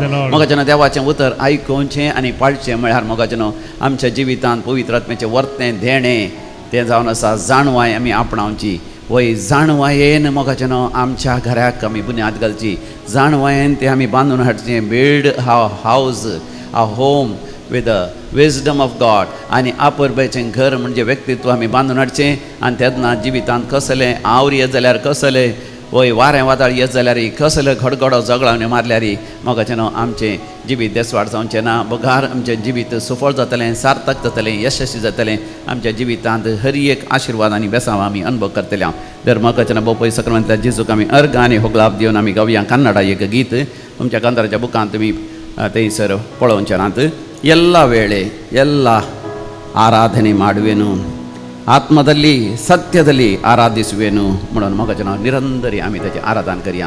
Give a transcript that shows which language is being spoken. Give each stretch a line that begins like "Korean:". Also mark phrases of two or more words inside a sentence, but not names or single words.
Konkani: मोगाच्यान देवाचें उतर आयकुचें आनी पाळचें म्हळ्यार मोगाच्यान आमच्या जिवितांत पवित्र आत्म्याचें वर्तें धेणें तें जावन आसा. जाणवाय आमी आपणावची. वय जाणवायेन मोगाच्यान आमच्या घराक आमी बुन्याद घालची. जाणवायेन तें आमी बांदून हाडचें.
English: Build house a home with the wisdom of God.
Konkani: आनी आपुरबायचें घर म्हणजे व्यक्तित्व आमी बांदून हाडचें. आनी तेन्ना जिवितांत कसलें आवर येत जाल्यार कसलें, वय वारें वादळ येत जाल्यार कसलो घडघडो झगडावणी मारल्यार मोगाच्यान आमचें जिवीत देसवाड जावचें ना. बगार आमचें जिवीत सफळ जातलें, सार्थक जातलें, यशस्वी जातलें. आमच्या जिवितांत हर एक आशिर्वाद आनी बेसांव आमी अनुभव करतले. तर मोगाच्यान बोपय सक्रांत जेजूक आमी अर्घ आनी होगलाप दिवन आमी गावया कन्नडा एक गीत. तुमच्या कांताराच्या बुकांत तुमी थंयसर पळोवचेनात.
Kannada: ಎಲ್ಲ ವೇಳೆ ಎಲ್ಲ ಆರಾಧನೆ ಮಾಡುವೆನು, ಆತ್ಮದಲ್ಲಿ ಸತ್ಯದಲ್ಲಿ ಆರಾಧಿಸುವೆನು
Konkani: म्हणून मोगाच्यान निरंतरी आमी ताचें आराधन करया.